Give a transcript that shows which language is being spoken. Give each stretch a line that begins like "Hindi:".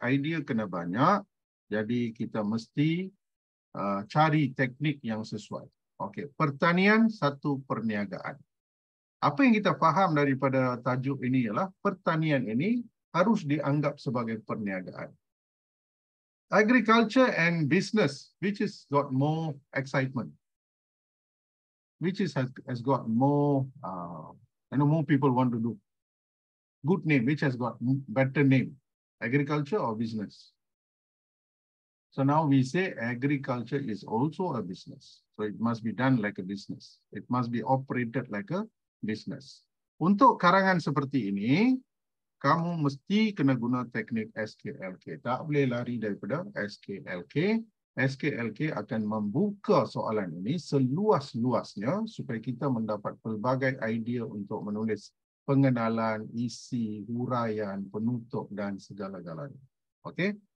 Malay: Idea kena banyak. Jadi kita mesti cari teknik yang sesuai. Okey, pertanian satu perniagaan. Apa yang kita faham daripada tajuk ini ialah pertanian ini harus dianggap sebagai perniagaan.
English: Agriculture and business, which has got more excitement, which has got more, more people want to do. Good name, which has got better name, agriculture or business. So now we say agriculture is also a business. So it must be done like a business. It must be operated like a business.
Malay: Untuk karangan seperti ini, kamu mesti kena guna teknik SKLK. Tak boleh lari daripada SKLK. SKLK akan membuka soalan ini seluas-luasnya supaya kita mendapat pelbagai idea untuk menulis pengenalan, isi, huraian, penutup dan segala-galanya. Okey?